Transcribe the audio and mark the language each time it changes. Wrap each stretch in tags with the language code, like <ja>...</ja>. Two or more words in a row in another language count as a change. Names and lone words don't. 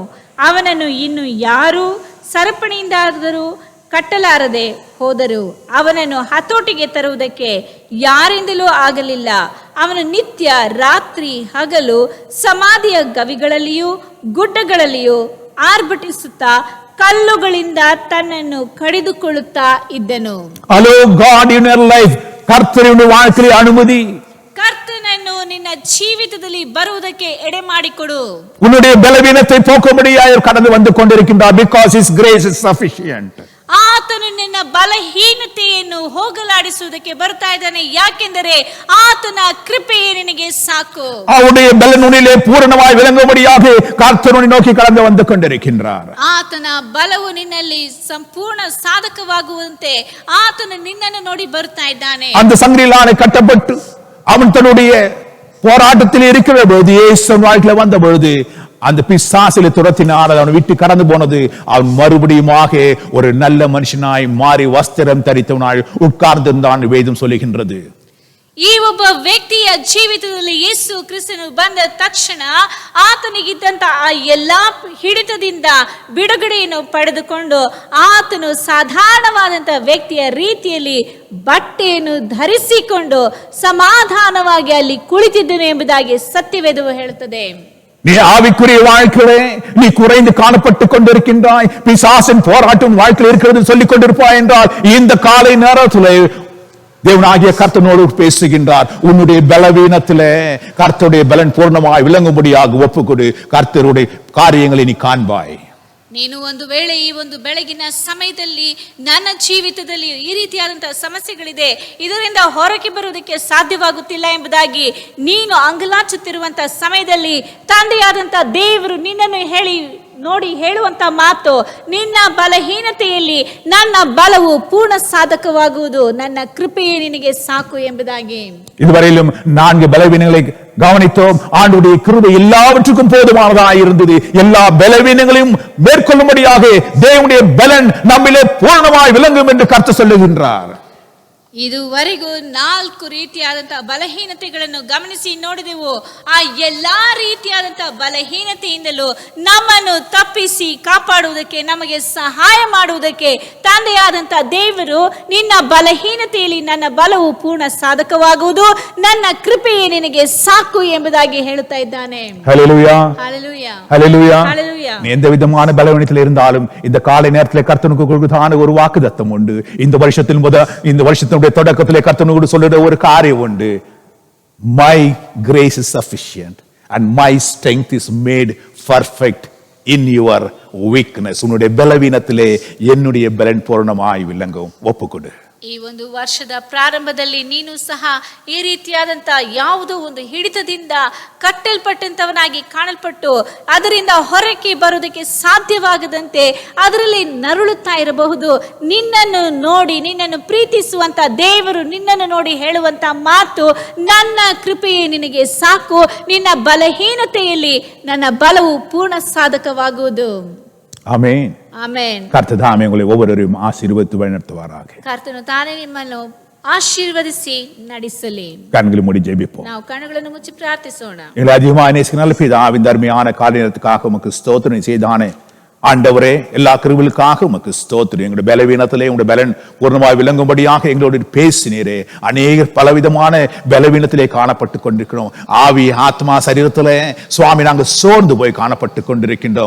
<kn>ಅವನನ್ನು ಇನ್ನು ಯಾರೂ ಸರಪಣಿಯಿಂದಾದರೂ ಕಟ್ಟಲಾರದೆ ಹೋದರು. ಅವನನ್ನು ಹತೋಟಿಗೆ ತರುವುದಕ್ಕೆ ಯಾರಿಂದಲೂ ಆಗಲಿಲ್ಲ. ಅವನು ನಿತ್ಯ ರಾತ್ರಿ ಹಗಲು ಸಮಾಧಿಯ ಗವಿಗಳಲ್ಲಿಯೂ ಗುಡ್ಡಗಳಲ್ಲಿಯೂ ಆರ್ಭಟಿಸುತ್ತಾ ಕಲ್ಲುಗಳಿಂದ ತನ್ನನ್ನು ಕಡಿದುಕೊಳ್ಳುತ್ತಾ ಇದ್ದನು.</kn> <en>Allow God in your life.</en> <kn>ಕರ್ತನ வாழ்க்கையிலே ಅನುಮತಿ. ಕರ್ತನನ್ನು ನಿನ್ನ ಜೀವಿತದಲ್ಲಿ ಬರುವುದಕ್ಕೆ ಎಡೆ ಮಾಡಿಕೊಡು.</kn> <ta>உன்னுடைய பலவீனத்தை போக்கும்படியாய் கடந்து வந்து கொண்டிருக்கின்றார்.</ta> <en>Because his grace is sufficient.</en> <kn>ಆತನು ನಿನ್ನ ಬಲಹೀನತೆಯನ್ನು ಹೋಗಲಾಡಿಸುವುದಕ್ಕೆ ಬರ್ತಾ ಇದ್ದಾನೆ. ಯಾಕೆಂದರೆ ಆತನ ಕೃಪೆಯೇ ನಿನಗೆ ಸಾಕು.</kn> <ta>அவருடைய பலன் உன்னிலே பூரணமாய் விளங்கும்படியாக கர்த்தரை நோக்கி கடந்து வந்து கொண்டிருக்கின்றார். ಆತನ ಬಲವು ನಿನ್ನಲ್ಲಿ ಸಂಪೂರ್ಣ ಸಾಧಕವಾಗುವಂತೆ ಆತನು ನಿನ್ನನ್ನು ನೋಡಿ ಬರ್ತಾ ಇದ್ದಾನೆ. அந்த சங்கிலியாலே கட்டப்பட்டு அவன் தன்னுடைய போராட்டத்தில் இருக்கிற பொழுது இயேசு வாழ்க்கையில வந்த பொழுது அந்த பிசாசிலே துரத்தினார். அவன் விட்டு கடந்து போனது. அவன் மறுபடியுமாக ஒரு நல்ல மனுஷனாய் மாறி வஸ்திரம் தரித்தவனாய் உட்கார்ந்திருந்தான் வேதம் சொல்லுகின்றது.</ta> <kn>ಈ ಒಬ್ಬ ವ್ಯಕ್ತಿಯ ಜೀವಿತದಲ್ಲಿ ಯೇಸು ಕ್ರಿಸ್ತನು ಬಂದ ತಕ್ಷಣ ಆತನಿಗಿದ್ದಂತ ಆ ಎಲ್ಲಾ ಹಿಡಿತದಿಂದ ಬಿಡುಗಡೆಯನ್ನು ಪಡೆದುಕೊಂಡು ಆತನು ಸಾಧಾರಣವಾದಂತ ವ್ಯಕ್ತಿಯ ರೀತಿಯಲ್ಲಿ ಬಟ್ಟೆಯನ್ನು ಧರಿಸಿಕೊಂಡು ಸಮಾಧಾನವಾಗಿ ಅಲ್ಲಿ ಕುಳಿತಿದ್ದನು ಎಂಬುದಾಗಿ ಸತ್ಯವೇದವು ಹೇಳುತ್ತದೆ.</kn> <ta>நீ ஆவிக்குரிய வாழ்க்கையிலே நீ குறைந்து காணப்பட்டுக் கொண்டிருக்கின்றாய். பிசாசின் போராட்டம் வாழ்க்கையில் இருக்கிறது சொல்லிக் கொண்டிருப்பாய் என்றால் இந்த காலை நேரத்திலே தேவனாகிய கர்த்தனோடு பேசுகின்றார். உன்னுடைய பலவீனத்திலே கர்த்தருடைய பலன் பூர்ணமாய் விளங்கும்படியாக ஒப்புக்கொடு. கர்த்தருடைய காரியங்களை நீ காண்பாய்.</ta> <kn>ನೀನು ಒಂದು ವೇಳೆ ಈ ಒಂದು ಬೆಳಗಿನ ಸಮಯದಲ್ಲಿ ನನ್ನ ಜೀವಿತದಲ್ಲಿ ಈ ರೀತಿಯಾದಂತಹ ಸಮಸ್ಯೆಗಳಿದೆ, ಇದರಿಂದ ಹೊರಗೆ ಬರುವುದಕ್ಕೆ ಸಾಧ್ಯವಾಗುತ್ತಿಲ್ಲ ಎಂಬುದಾಗಿ ನೀನು ಅಂಗಲಾಚುತ್ತಿರುವಂತಹ ಸಮಯದಲ್ಲಿ ತಂದೆಯಾದಂಥ ದೇವರು ನಿನ್ನನ್ನು ನೋಡಿ ಹೇಳುವಂತ ಮಾತು, ನಿನ್ನ ಬಲಹೀನತೆಯಲ್ಲಿ ನನ್ನ ಬಲವು ಪೂರ್ಣ ಸಾಧಕವಾಗುವುದು, ನನ್ನ ಕೃಪೆಯೇ ನಿನಗೆ ಸಾಕು ಎಂಬುದಾಗಿ.</kn> <ta>இதுவரையிலும் 4 பலவீனங்களை கவனித்தோம். ஆண்டவருடைய கிருபை எல்லாவற்றுக்கும் போதுமானதாக இருந்தது. எல்லா பலவீனங்களையும் மேற்கொள்ளும்படியாக தேவனுடைய பலன் நம்மிலே பூர்ணமாய் விளங்கும் என்று கர்த்தர் சொல்லுகின்றார்.</ta> <kn>ಇದುವರೆಗೂ 4 ರೀತಿಯಾದಂತಹ ಬಲಹೀನತೆಗಳನ್ನು ಗಮನಿಸಿ ನೋಡಿದೆವು. ಆ ಎಲ್ಲಾ ರೀತಿಯಾದಂತಹ ಬಲಹೀನತೆಯಿಂದಲೂ ನಮ್ಮನ್ನು ತಪ್ಪಿಸಿ ಕಾಪಾಡುವುದಕ್ಕೆ, ನಮಗೆ ಸಹಾಯ ಮಾಡುವುದಕ್ಕೆ ತಂದೆಯಾದಂತಹ ದೇವರು, ನಿನ್ನ ಬಲಹೀನತೆಯಲ್ಲಿ ನನ್ನ ಬಲವು ಪೂರ್ಣ ಸಾಧಕವಾಗುವುದು, ನನ್ನ ಕೃಪೆಯೇ ನಿನಗೆ ಸಾಕು ಎಂಬುದಾಗಿ ಹೇಳುತ್ತಾ ಇದ್ದಾನೆ.</kn> <ta>ஹல்லேலூயா, ஹல்லேலூயா, ஹல்லேலூயா. ஹல்லேலூயா. நீ எந்த விதமான பலவீனத்தில் இருந்தாலும் இந்த காலை நேரத்திலே கர்த்தனுக்கு கொடுத்தான ஒரு வாக்குத்தத்தம் உண்டு. இந்த வருஷத்தினுடைய தொடக்கத்திலே கர்த்தனோடு சொல்லுற ஒரு காரியம் உண்டு.</ta> <en>My grace is sufficient and my strength is made perfect in your weakness.</en> <ta>உன்னுடைய பலவீனத்திலே என்னுடைய பலன் பூரணமாய் விளங்கும். ஒப்புக்கொடு.</ta> <kn>ಈ ಒಂದು ವರ್ಷದ ಪ್ರಾರಂಭದಲ್ಲಿ ನೀನು ಸಹ ಈ ರೀತಿಯಾದಂತಹ ಯಾವುದೋ ಒಂದು ಹಿಡಿತದಿಂದ ಕಟ್ಟಲ್ಪಟ್ಟಂತವನಾಗಿ ಕಾಣಲ್ಪಟ್ಟು ಅದರಿಂದ ಹೊರಕ್ಕೆ ಬರುವುದಕ್ಕೆ ಸಾಧ್ಯವಾಗದಂತೆ ಅದರಲ್ಲಿ ನರಳುತ್ತಾ ಇರಬಹುದು. ನಿನ್ನನ್ನು ನೋಡಿ, ನಿನ್ನನ್ನು ಪ್ರೀತಿಸುವಂತ ದೇವರು ನಿನ್ನನ್ನು ನೋಡಿ ಹೇಳುವಂತ ಮಾತು, ನನ್ನ ಕೃಪೆಯೇ ನಿನಗೆ ಸಾಕು, ನಿನ್ನ ಬಲಹೀನತೆಯಲ್ಲಿ ನನ್ನ ಬಲವು ಪೂರ್ಣ ಸಾಧಕವಾಗುವುದು.</kn> <ta>ஆமென்,</ta> <kn>ಆಮೆನ್.</kn> <ta>கர்த்தர் தாமே உங்களை ஒவ்வொருவரையும் ஆசீர்வதித்து வழிநடத்துவாராக.</ta> <kn>ಕರ್ತನು ತಾನೇ ನಿಮ್ಮನ್ನು ಆಶೀರ್ವದಿಸಿ ನಡೆಸಲಿ.</kn> <ta>கண்களை மூடி ஜெபிப்போம்.</ta> <kn>ನಾವು ಕಣ್ಣುಗಳನ್ನು ಮುಚ್ಚಿ ಪ್ರಾರ್ಥಿಸೋಣ.</kn> <ta>எங்களை அதிகமாக நேசிக்கிற நல்ல பிதாவின் தர்மையான காரியத்துக்காக உமக்கு ஸ்தோத்திரம் செய்தானே ஆண்டவரே. எல்லா கிருபைகளுக்காக உமக்கு ஸ்தோத்திரம். எங்களுடைய பலவீனத்திலே உங்களுடைய பலன் பூர்ணமாய் விளங்கும்படியாக எங்களோடு பேசினீரே. அநேகர் பலவிதமான பலவீனத்திலே காணப்பட்டு கொண்டிருக்கிறோம். ஆவி, ஆத்மா, சரீரத்திலே சுவாமி நாங்கள் சோர்ந்து போய் காணப்பட்டு கொண்டிருக்கின்றோம்.</ta>